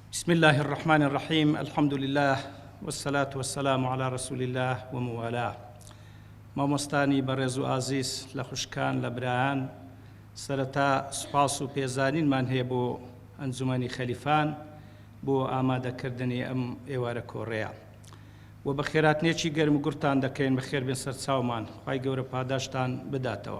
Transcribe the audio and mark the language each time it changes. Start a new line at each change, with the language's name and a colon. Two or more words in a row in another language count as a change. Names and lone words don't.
Arabic: بسم الله الرحمن الرحيم الحمد لله والصلاة والسلام على رسول الله وموالاه
Central Kurdish: مامۆستانی بەڕێز و ئازیز لە خوشکان لە برایان سەرەتا سوپاس و پێزانینمان هەیە بۆ ئەنجومەنی خەلیفان بۆ ئامادەکردنی ئەم ئێوارە کۆڕەیە و بە خێراتنێکی گەرم و گورتان دەکەین بە خێر بێن سەر چاومان خوای گەورە پاداشتان بداتەوە.